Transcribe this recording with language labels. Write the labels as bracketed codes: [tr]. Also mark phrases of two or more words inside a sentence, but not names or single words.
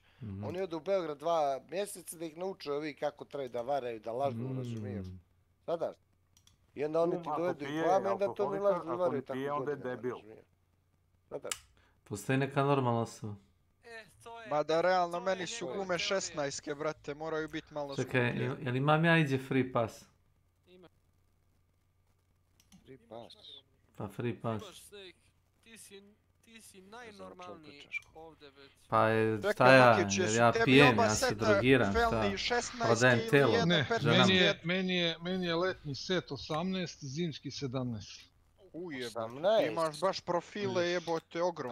[bs] Oni odu u Beograd 2 mjeseca da ih nauče ovi kako trebaju da varaju, da lažu, razumiješ. Sada? I onda oni ti dovedu i plame, onda to mi lažu da varaju tako godine, razumiješ. Sada? Postoji neka normalna osoba. Mada realno meni su gume 16-ke, brate, moraju biti malo Čekaj, skuplje. jel imam ja iđe [en] free pass? Free pass. Pa free pass. [bs] Ti si najnormalniji ovdje već. Pa šta ja, jer ja pijem, ja se drogiram, šta? Prodajem telo. Ne, ženama. meni je letnji set 18, zimski 17. Ujebam, ti imaš baš profile jebote ogromne.